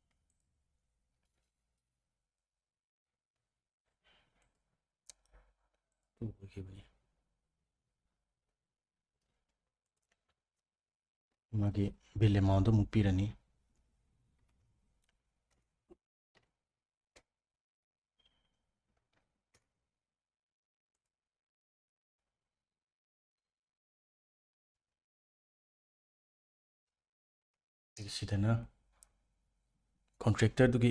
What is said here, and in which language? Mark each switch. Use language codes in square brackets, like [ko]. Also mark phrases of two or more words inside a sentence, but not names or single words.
[mni] magi [en] bill amount [mni] do mupirani sidana contractor duki